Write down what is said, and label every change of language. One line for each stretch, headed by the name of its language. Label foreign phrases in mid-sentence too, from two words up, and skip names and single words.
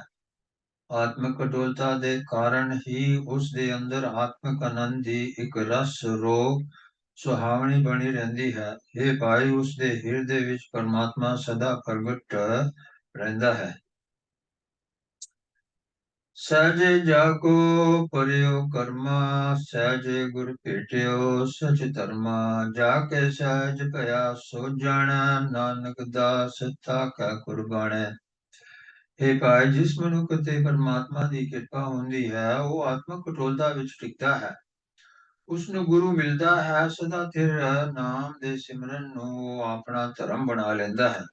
Punjabi: ਆਤਮਿਕ ਅਡੋਲਤਾ ਦੇ ਕਾਰਨ ਹੀ ਉਸ ਦੇ ਅੰਦਰ ਆਤਮਿਕ ਆਨੰਦ ਦੀ ਇੱਕ ਰਸ ਰੋਗ ਸੁਹਾਵਣੀ ਬਣੀ ਰਹਿੰਦੀ ਹੈ। ਇਹ ਭਾਈ, ਉਸ ਦੇ ਹਿਰਦੇ ਵਿੱਚ ਪਰਮਾਤਮਾ ਸਦਾ ਪ੍ਰਗਟ ਰਹਿੰਦਾ ਹੈ। ਸਹਜੇ ਜਾਕੋ ਪਰਿਓ ਕਰਮਾ, ਸਹਜੇ ਗੁਰ ਭੇਟਿਓ ਸਚ ਧਰਮਾ। ਜਾਕੇ ਸਹਜ ਭਇਆ ਸੋ ਜਾਨਾ, ਨਾਨਕ ਦਾਸ ਤਾਕਾ ਕੁਰਬਾਨੇ। हे ਭਾਈ, ਜਿਸ ਮਨੁੱਖ ਤੇ ਪਰਮਾਤਮਾ ਦੀ ਕਿਰਪਾ ਹੁੰਦੀ ਹੈ, ਉਹ ਆਤਮਕ ਕਠੋਰਤਾ ਵਿੱਚ ਟਿਕਦਾ ਹੈ। ਉਸ ਨੂੰ ਗੁਰੂ ਮਿਲਦਾ ਹੈ। ਸਦਾ ਥਿਰ ਨਾਮ ਦੇ ਸਿਮਰਨ ਨੂੰ ਉਹ ਆਪਣਾ ਧਰਮ ਬਣਾ ਲੈਂਦਾ ਹੈ।